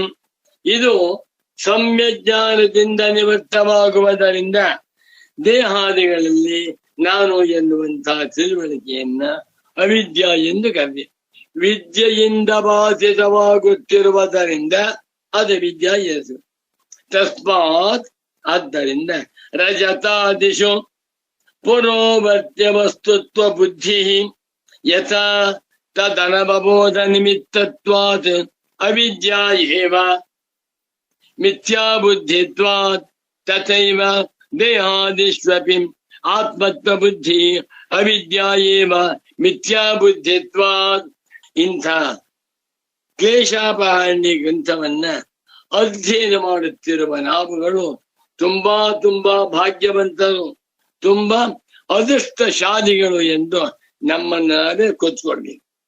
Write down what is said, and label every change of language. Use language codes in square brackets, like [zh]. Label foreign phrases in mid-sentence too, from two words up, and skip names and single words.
[kn] ಇದು ಸಮ್ಯಜ್ಞಾನದಿಂದ ನಿವೃತ್ತವಾಗುವುದರಿಂದ ದೇಹಾದಿಗಳಲ್ಲಿ ನಾನು ಎನ್ನುವಂತಹ ತಿಳುವಳಿಕೆಯನ್ನ ಅವಿದ್ಯಾ ಎಂದು ಕರೆದೆ. ವಿದ್ಯೆಯಿಂದ ಬಾಧಿತವಾಗುತ್ತಿರುವುದರಿಂದ ಅದು ವಿದ್ಯಾ ಹೆಸರು. [sa] ತಸ್ಮಾತ್ ಆದ್ದರಿಂದ ರಜತಾದಿಶು ಪುರೋವರ್ತ್ಯ ವಸ್ತುತ್ವ ಬುದ್ಧಿ ಯಥಾ ತದನವಬೋಧ ನಿಮಿತ್ತತ್ವಾತ್ ಅವಿದ್ಯಾ ಏವ ಮಿಥ್ಯಾ ಬುದ್ಧಿತ್ವಾತ್ ತಥೈವ ದೇಹಾದಿಷ್ವಪಿ ಆತ್ಮತ್ವ ಬುದ್ಧಿ ಅವಿದ್ಯಾ ಏವ ಮಿಥ್ಯಾ ಬುದ್ಧಿತ್ವಾತ್. [kn] ಇಂಥ ಕ್ಲೇಶಾಪಹಾರಿಣಿ ಗ್ರಂಥವನ್ನ ಅಧ್ಯಯನ ಮಾಡುತ್ತಿರುವ ನಾವುಗಳು ತುಂಬಾ ಭಾಗ್ಯವಂತರು, ತುಂಬಾ ಅದೃಷ್ಟಶಾಲಿಗಳು ಎಂದು ನಮ್ಮನ್ನಾರೇ ಕೂತ್ಕೊಳ್ಬೇಕು.